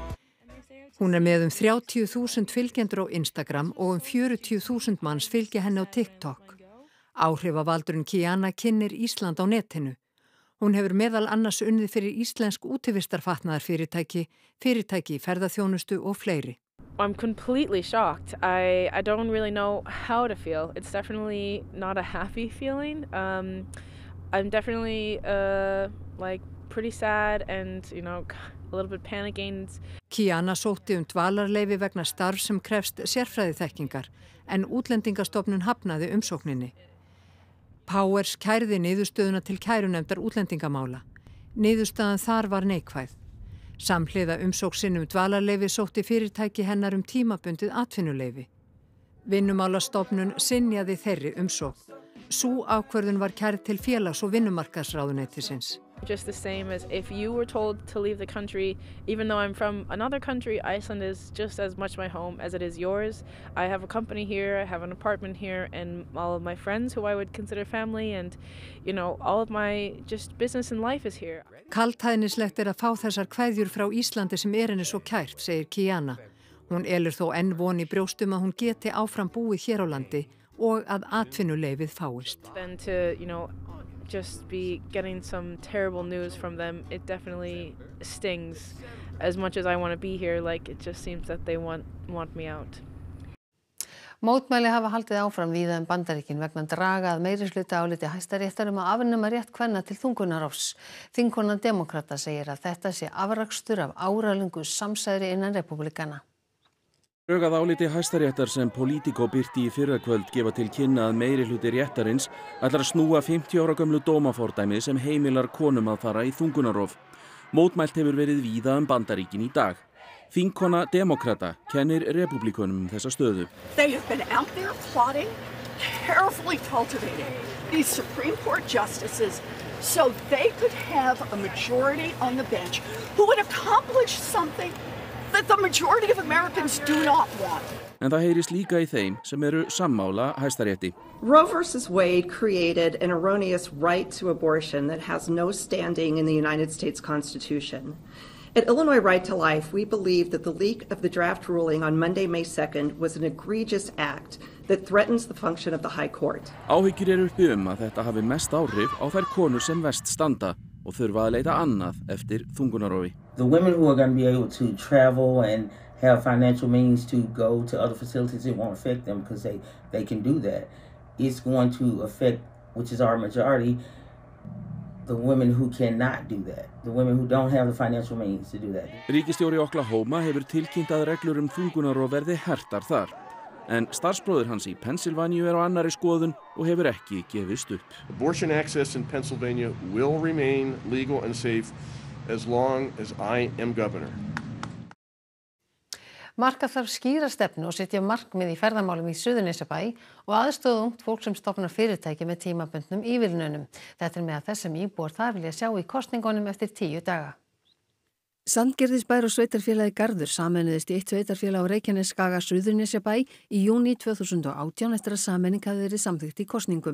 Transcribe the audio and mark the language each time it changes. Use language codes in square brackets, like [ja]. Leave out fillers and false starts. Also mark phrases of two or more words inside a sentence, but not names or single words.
[is] Hún með 30.000 fylgjendur á Instagram og 40.000 manns fylgja henni á TikTok. Áhrifavaldurinn Kiana kynnir Ísland á netinu. Hún hefur meðal annars unnið fyrir íslensk útivistarfatnaðarfyrirtæki, fyrirtæki í ferðaþjónustu og fleiri. [en] I'm completely shocked. I don't really know how to feel. It's definitely not a happy feeling. I'm definitely pretty sad and, a little bit panicking. [is] Kiana sótti dvalarleyfi vegna starf sem krefst sérfræðiþekkingar, en Útlendingastofnun hafnaði umsókninni. Powers kærði niðurstöðuna til kærunefndar útlendingamála. Niðurstaðan þar var neikvæð. Samhliða umsókn sinni dvalarleyfi sótti fyrirtæki hennar tímabundið atvinnuleyfi. Vinnumálastofnun synjaði þeirri umsókn. Sú ákvörðun var kærð til félags- og vinnumarkaðsráðuneytisins. [en] Just the same as if you were told to leave the country, even though I'm from another country, Iceland is just as much my home as it is yours. I have a company here, I have an apartment here, and all of my friends who I would consider family, and all of my just business and life is here. [is] Kaldhæðnislegt að fá þessar kveðjur frá Íslandi sem henni svo kært, segir Kiana. Hún elur þó enn von í brjóstum að hún geti áfram búið hér á landi og að atvinnuleyfið fáist. [en] Then to, just be getting some terrible news from them, it definitely stings. As much as I want to be here, it just seems that they want me out. [is] Mótmæli hafa haldið áfram víða Bandaríkin vegna draga að meirihluta áliti Hæstaréttar að afnema rétt kvenna til þungunarrofs. Þingkonan demókrata segir að þetta sé afrakstur af áralöngu samsæri innan repúblikana. Drög að áliti Hæstaréttar sem Politico birti í fyrrakvöld gefa til kynna að meirihluti réttarins ætlar að snúa 50 ára gömlu dómafordæmi sem heimilar konum að fara í þungunarrof. Mótmælt hefur verið víða Bandaríkin í dag. Þingkona demókrata kennir repúblikunum þessa stöðu. [en] They have been out there plotting, carefully cultivating these Supreme Court justices so they could have a majority on the bench who would accomplish something that the majority of Americans do not want. [is] En það heyrist líka í þeim sem eru sammála Hæstarétti. [en] Roe versus Wade created an erroneous right to abortion that has no standing in the United States Constitution. At Illinois Right to Life, we believe that the leak of the draft ruling on Monday, May 2nd was an egregious act that threatens the function of the High Court. [is] Áhyggjur eru uppi að þetta hafi mest áhrif á þær konur sem verst standa og þurfa að leita annað eftir þungunarrofi. [en] The women who are going to be able to travel and have financial means to go to other facilities, it won't affect them because they can do that. It's going to affect, which is our majority, the women who cannot do that. The women who don't have the financial means to do that. [is] Ríkisstjóri Oklahoma hefur tilkynnt að reglur þungunarrof verði hertar þar. En starfsbróðir hans í Pennsylvania á annarri skoðun og hefur ekki gefist upp. [en] Abortion access in Pennsylvania will remain legal and safe as long as I am governor. [is] Marka þarf skýra stefnu og setja markmið í ferðamálum í Suðurnesjabæ og aðstoða ungt fólk sem stofnar fyrirtæki með tímabundnum ívilnunum. Þetta með þess sem íbúar þar vilja sjá í kosningunum eftir 10 daga. Sandgerðisbær og sveitarfélagi Garður sameinuðust í eitt sveitarfélag á Reykjanesskaga Suðurnesjabæ í júní 2018 eftir að sameining hafði verið samþykkt í kosningum.